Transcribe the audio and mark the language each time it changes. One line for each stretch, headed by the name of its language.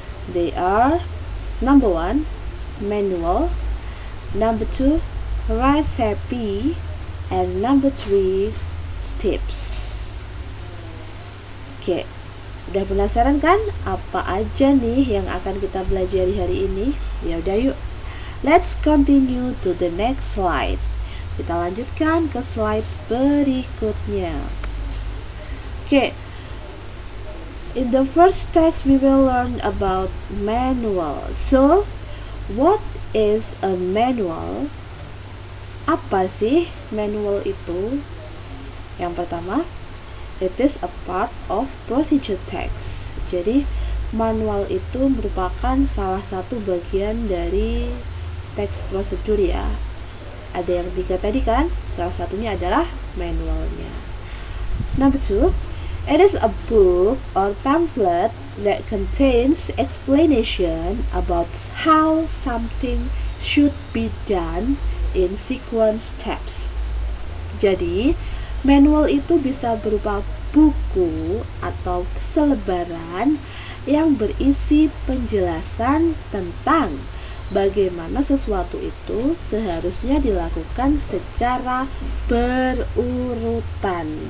English: They are number 1, manual, number 2, recipe, and number 3, tips.
Indonesian: Oke, udah penasaran kan apa aja nih yang akan kita pelajari hari ini? Ya udah yuk,
English: let's continue to the next slide.
Indonesian: Kita lanjutkan ke slide berikutnya.
English: Oke, in the first text we will learn about manual. So, what is a manual?
Indonesian: Apa sih manual itu? Yang pertama,
English: it is a part of procedure text.
Indonesian: Jadi, manual itu merupakan salah satu bagian dari teks prosedur ya. Ada yang 3 tadi kan? Salah satunya adalah manualnya.
English: Number 2, it is a book or pamphlet that contains explanation about how something should be done in sequence steps.
Indonesian: Jadi, manual itu bisa berupa buku atau selebaran yang berisi penjelasan tentang bagaimana sesuatu itu seharusnya dilakukan secara berurutan.